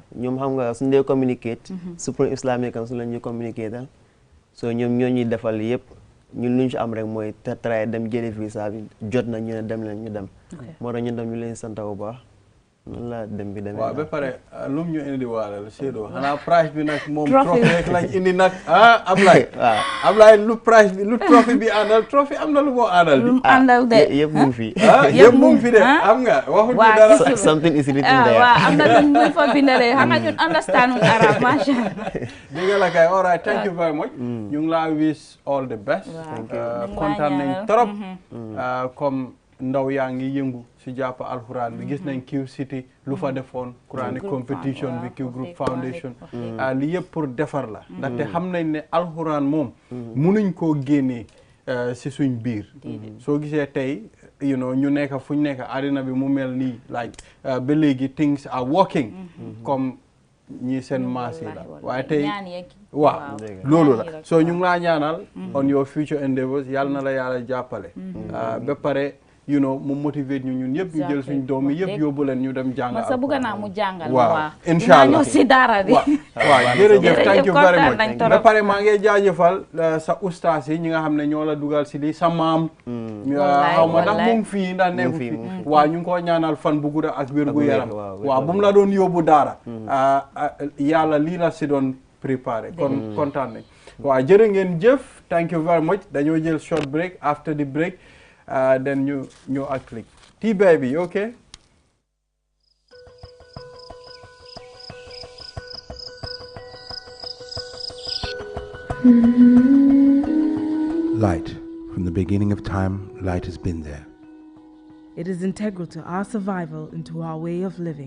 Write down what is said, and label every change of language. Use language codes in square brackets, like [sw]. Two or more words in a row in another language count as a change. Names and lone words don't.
[wo] ñoom xam nga suñu dee communicate Supreme Islamic Council la ñuy communiqué dal so ñoom ñoo ñuy defal yëpp ñun lu ñu ci am rek mooy try dem jëli visa bi jot na ñu ne dem leen ñu dem moo tax ñu dem ñu leen sant bu baax noonu la dem bi demee waaw ba pare lu mu ñu indi waale la Seydou xanaa prize bi nag moom trophy rek lañ indi nag Ablaye waaw Ablaye lu prize bi lu trophy bi àndal trophy am na lu moo àndal bi àndal de yëpp mu ngi fi yëpp mu ngi fi de am nga waxuñu dara [en] something is written there [wo] waaw am na luñ muy fa bindale xam nga ñun understand wuñ arab [ar] ما شاء الله [wo] dégg la kay [en] all right thank you very much [wo] ñu ngi laa [en] wish all the best [wo] kontaan nañ [fr] trop comme [wo] ndaw yaa ngi yëngu si jàpp alxuraan bi gis nañ Q City lu fa defoon [en] Quranic competition [wo] bi Q Group Foundation li yëpp pour defar la ndaxte xam nañ ne alxuraan moom munuñ koo génnee si suñ biir soo gisee tey ñu nekk fu ñu nekk àddina bi mu mel nii like ba léegi [en] things are working [wo] comme ñi seen maas yi la waaye tey waaw loolu la so ñu ngi laa ñaanal [en] on your future endeavors [wo] yàlla na la yàlla jàppale ba pare [en] you know [wo] mu motivate ñu ñun yëpp ñu jël suñ doom yi yëpp yóbbu leen ñu dem jàngal ma sa bëgg naa mu jàngal waaw inshallah si dara bi waaw jërëjëf [en] thank you very much [wo] ba pare maa ngi jaajëfal sa ustaas yi ñi nga xam ne ñoo la dugal si li sa maam xaw ma ndax mu ngi fii ndax nekku fii waaw ñu ngi ko ñaanal fan bu gudda ak wér gu yaram waaw bu mu la doon yóbbu daara yàlla lii la si doon préparé kon kontaan nañ waaw jërë ngeen jëf [en] thank you very much [wo] dañoo jël [en] short break after the break then [wo] ñu ak click T-Baby okay [en] Light. From the beginning of time, light has been there. It is integral to our survival and to our way of living.